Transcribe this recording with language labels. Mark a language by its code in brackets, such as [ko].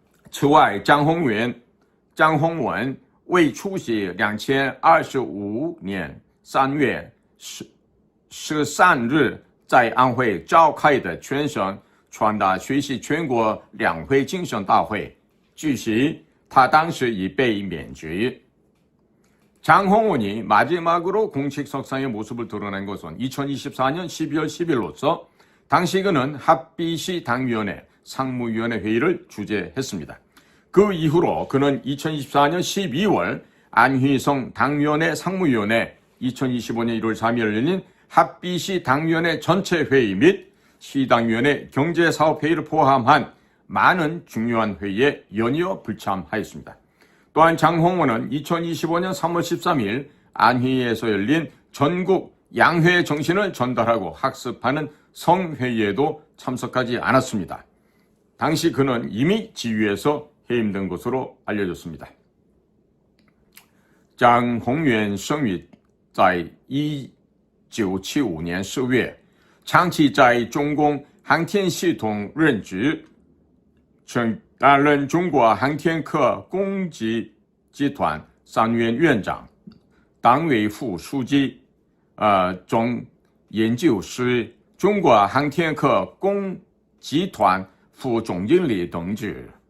[zh] 此外，张宏文未出席2025年3月13日在安徽召开的全省传达学习全国两会精神大会，据悉他当时已被免职。 [ko] 장홍원이 마지막으로 공식 석상의 모습을 드러낸 것은 2024년 12월 10일로서 당시 그는 합비시 당위원회 상무위원회 회의를 주재했습니다. 그 이후로 그는 2024년 12월 안휘성 당위원회 상무위원회, 2025년 1월 3일 열린 합비시 당위원회 전체 회의 및 시당위원회 경제사업회의를 포함한 많은 중요한 회의에 연이어 불참하였습니다. 또한 장홍원은 2025년 3월 13일 안휘에서 열린 전국 양회 정신을 전달하고 학습하는 성회의에도 참석하지 않았습니다. 당시 그는 이미 지휘에서 해임된 것으로 알려졌습니다. [zh] 张宏元生于在1975年10月，长期在中共航天系统任职，曾担任中国航天科工集集团3院院长、党委副书记、总研究室、中国航天科工集团副总经理等职。